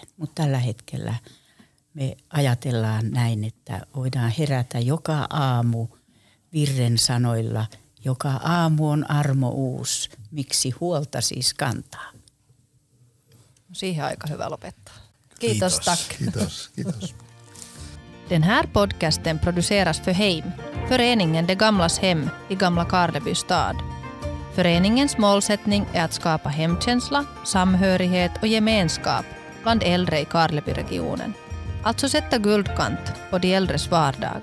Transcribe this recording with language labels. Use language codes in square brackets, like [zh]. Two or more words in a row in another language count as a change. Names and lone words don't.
[fi] Mutta tällä hetkellä me ajatellaan näin, että voidaan herätä joka aamu virren sanoilla, joka aamu on armo uus, miksi huolta siis kantaa. Siihen aika hyvä lopettaa. Kiitos, tack. Kiitos. [sv] Den här podcasten produceras för Heim, föreningen De Gamlas Hem i Gamla Karleby stad. Föreningens målsättning är att skapa hemkänsla, samhörighet och gemenskap bland äldre i Karlebyregionen. Alltså sätta guldkant på de äldres vardag.